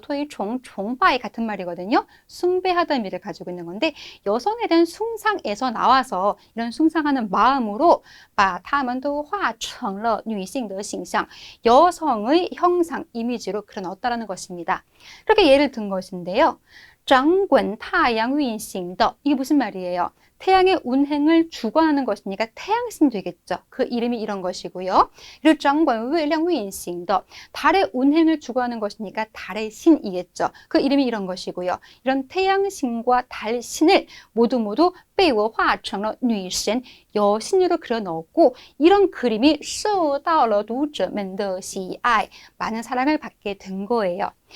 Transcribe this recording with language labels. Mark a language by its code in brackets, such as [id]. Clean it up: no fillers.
[zh] 推崇,崇拜 [ko] 같은 말이거든요. 숭배하다 의미를 가지고 있는 건데 여성에 대한 숭상에서 나와서 이런 숭상하는 마음으로 [zh] 把她们都化成了女性的形象, [ko] 여성의 형상, 이미지로 그려넣었다는 것입니다. 그렇게 예를 든 것인데요. [zh] 掌管太阳运行的, [ko] 이게 무슨 말이에요? 태양의 운행을 주관하는 것이니까 태양신 되겠죠. 그 이름이 이런 것이고요. 그리고 [zh] 掌管月亮运行的, [ko] 달의 운행을 주관하는 것이니까 달의 신이겠죠. 그 이름이 이런 것이고요. 이런 태양신과 달신을 모두 [zh] 被我化成了女神, [ko] 여신으로 그려 넣었고 이런 그림이 [zh] 受到了读者们的喜爱, [ko] 많은 사랑을 받게 된 거예요.